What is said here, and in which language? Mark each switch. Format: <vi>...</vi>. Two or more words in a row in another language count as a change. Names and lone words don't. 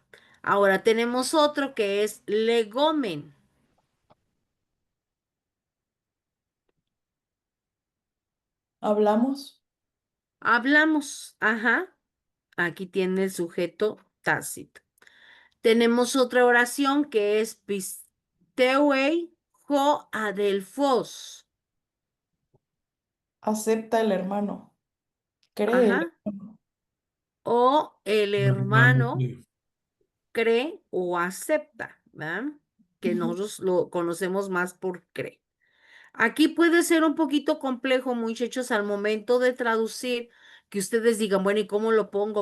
<es>Ahora tenemos otro que es legomen. Hablamos. Hablamos, ajá. Aquí tiene el sujeto tácito. Tenemos otra oración que es</es> <el>πιστεύει ὁ ἀδελφός.</el> <es>Acepta el hermano. Cree el Ajá. hermano. O el El hermano hermano cree o acepta, ¿verdad? Que Ujú. nosotros lo conocemos más por cree. Aquí puede ser un poquito complejo, muchachos, al momento de traducir, que ustedes digan, bueno, ¿y cómo lo pongo?</es>